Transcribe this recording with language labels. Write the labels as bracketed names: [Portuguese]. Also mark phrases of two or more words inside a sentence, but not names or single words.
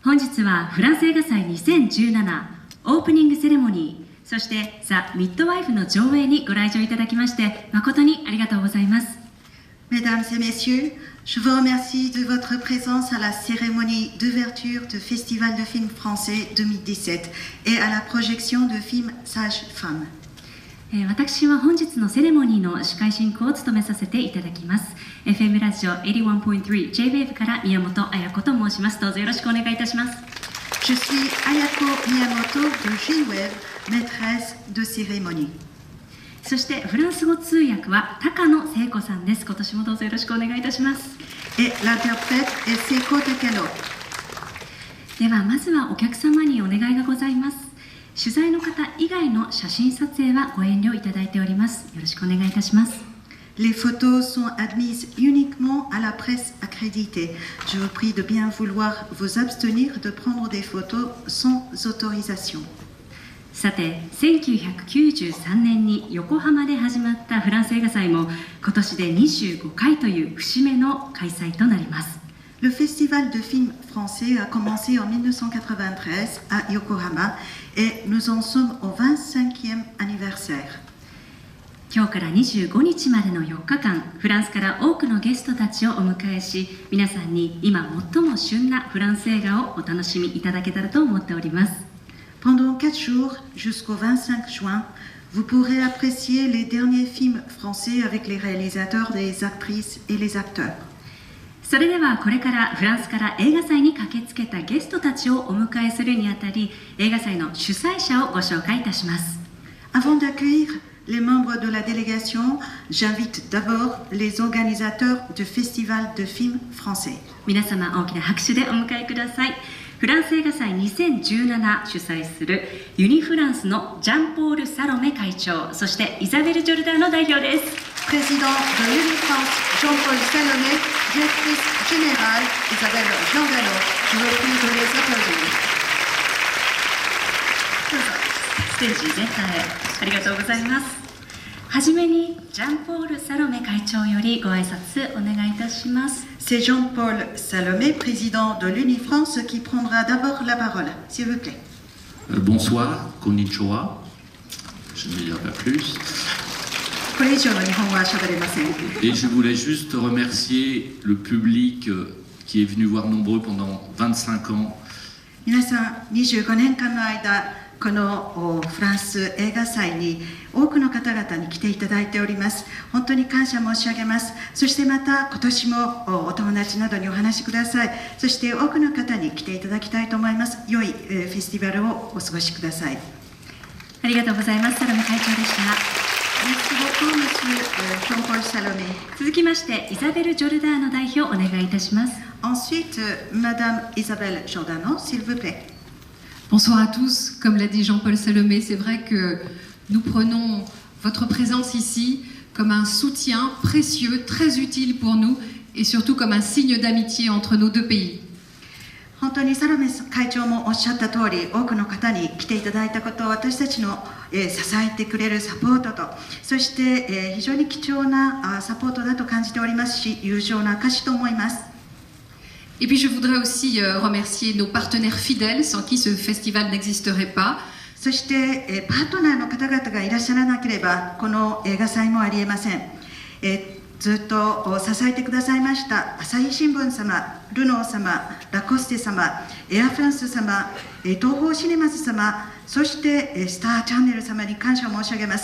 [Japanese] 日はフランス映画祭2017オープニングセレモニー、そしてザ・ミッドワイフの上映にご来場いただきまして誠にありがとうございます。 [French] Mesdames et messieurs, je vous remercie de votre présence à la cérémonie d'ouverture du Festival de films français 2017 et à la projection de films Sage Femme. [Japanese] 私は本日のセレモニーの司会進行を務めさせていただきます。 FM ラジオ 81.3 J-Wave から宮本彩子と申します。どうぞよろしくお願いいたします。 [French] Je suis Ayako Miyamoto de J-Wave, maîtresse de cérémonie. [Japanese] そしてフランス語通訳は高野聖子さんです。今年もどうぞよろしくお願いいたします。 [French] Et l'interprète est Seiko Takano. [Japanese] ではまずはお客様にお願いがございます。取材の方以外の写真撮影はご遠慮いただいております。よろしくお願いいたします。 [French] Les photos sont admises uniquement à la presse accréditée. Je vous prie de bien vouloir vous abstenir de prendre des photos sans autorisation. [Japanese] さて、1993年に横浜で始まったフランス映画祭も今年で25回という節目の開催となります。 [French] Le Festival de films français a commencé en 1993 à Yokohama et nous en sommes au 25e anniversaire. [Japanese] 今日から25日までの4日間、フランスから多くのゲストたちをお迎えし、皆さんに今最も旬なフランス映画をお楽しみいただけたらと思っております。 [French] Pendant 4 jours jusqu'au 25 juin, vous pourrez apprécier les derniers films français avec les réalisateurs, les actrices et les acteurs. [Japanese] それではこれからフランスから映画祭に駆けつけたゲストたちをお迎えするにあたり、映画祭の主催者をご紹介いたします。 [French] Avant d'accueillir les membres de la délégation, j'invite d'abord les organisateurs du Festival de films français. [Japanese] 皆様大きな拍手でお迎えください。フランス映画祭2017主催するユニフランスのジャンポール・サロメ会長、そしてイザベル・ジョルダーの代表です。 [French] Président de l'Unifrance, Jean-Paul Salomé, directrice générale, Isabelle Giordano. Je vous prie de les applaudir. [Japanese] どうぞ。ステージ全体へありがとうございます。はじめにジャンポール・サロメ会長よりご挨拶お願いいたします。 [French] C'est Jean-Paul Salomé, président de l'Unifrance, qui prendra d'abord la parole, s'il vous plaît. Bonsoir, konnichiwa. Je ne vais dire pas plus. [Japanese] これ以上の日本語は喋れません。 [French] Et je voulais juste remercier le public qui est venu voir nombreux pendant 25 ans. [Japanese] 皆さん、25年間の間、このフランス映画祭に多くの方々に来ていただいております。本当に感謝申し上げます。そしてまた今年もお友達などにお話しください。そして多くの方に来ていただきたいと思います。良いフェスティバルをお過ごしください。ありがとうございます。サロメ会長でした。 [French] Merci beaucoup, Monsieur Jean-Paul Salomé. [Japanese] 続きましてイザベル・ジョルダーの代表お願いいたします。 [French] Ensuite, Madame Isabelle Giordano, s'il vous plaît. Bonsoir à tous. Comme l'a dit Jean-Paul Salomé, c'est vrai que nous prenons votre présence ici comme un soutien précieux, très utile pour nous et surtout comme un signe d'amitié entre nos deux pays. [Japanese] 本当にサロメ会長もおっしゃった通り、多くの方に来ていただいたことを私たちの支えてくれるサポートと、そして非常に貴重なサポートだと感じておりますし、友情の証と思います。 [French] Et puis je voudrais aussi remercier nos partenaires fidèles sans qui ce festival n'existerait pas. [Japanese] そしてパートナーの方々がいらっしゃらなければこの映画祭もありえません。ずっと支えてくださいました朝日新聞様、ルノー様、ラコステ様、エアフランス様、東宝シネマズ様、そしてスターチャンネル様に感謝を申し上げます。